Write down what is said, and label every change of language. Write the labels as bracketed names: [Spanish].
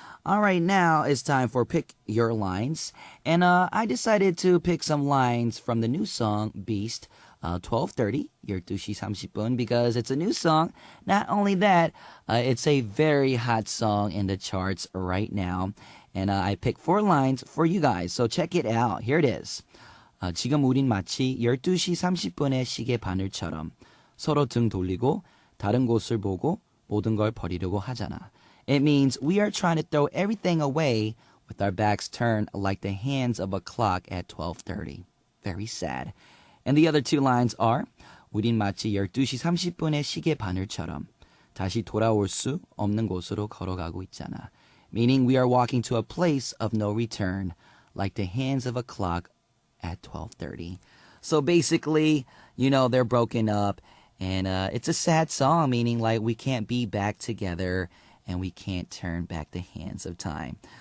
[English] All right, now it's time for Pick Your Lines. And I decided to pick some lines from the new song, Beast, 12:30, 12시 30분, because it's a new song. Not only that, it's a very hot song in the charts right now. And I picked 4 lines for you guys, so check it out. Here it is. [Korean] 지금 우린 마치 12시 30분의 시계 바늘처럼 서로 등 돌리고 다른 곳을 보고 모든 걸 버리려고 하잖아. [English] It means we are trying to throw everything away with our backs turned like the hands of a clock at 12:30. Very sad. And the other 2 lines are [Korean] 우린 마치 12시 30분의 시계 바늘처럼 다시 돌아올 수 없는 곳으로 걸어가고 있잖아. [English] Meaning we are walking to a place of no return like the hands of a clock at 12:30. So basically, you know, they're broken up, and it's a sad song, meaning like we can't be back together and we can't turn back the hands of time.